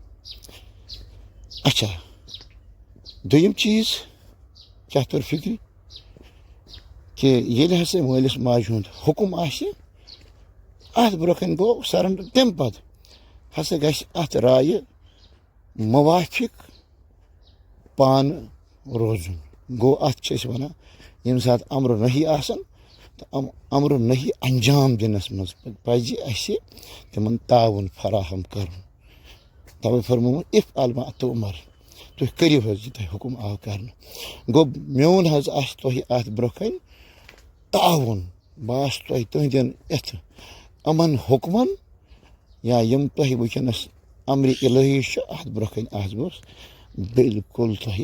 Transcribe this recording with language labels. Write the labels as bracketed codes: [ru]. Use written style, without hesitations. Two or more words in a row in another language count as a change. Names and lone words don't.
[ks] اچھا دوٚیِم چیٖز کیٛاہ توٚر فِکرِ کہِ ییٚلہِ ہسا مٲلِس ماجہِ ہُنٛد حُکُم آسہِ اَتھ برونٛہہ کَنہِ گوٚو سرنڈر تمہِ پتہٕ ہسا گژھِ اَتھ رایہِ موافِق پانہٕ روزُن گوٚو اَتھ چھِ أسۍ وَنان ییٚمہِ ساتہٕ امرُ نہی آسان تہٕ امرُ نہی انجام دِنس منٛز پزِ اَسہِ تِمن تعاوُن فراہم کرُن توے فرمومُت [ar] افعل ما تؤمر [ks] تُہۍ کٔرِو حظ یہِ تۄہہِ حُکُم آو کرنہٕ گوٚو میون حظ آسہِ تۄہہِ اَتھ برونٛہہ کَنہِ تعاوُن بہٕ آسہٕ تۄہہِ تُہنٛدٮ۪ن یَتھ یِمن حُکمن یا یِم تۄہہِ وٕنکیٚنس امرِ الہی چھِ اَتھ برونٛہہ کَنہِ آسہٕ بہٕ بالکُل تۄہہِ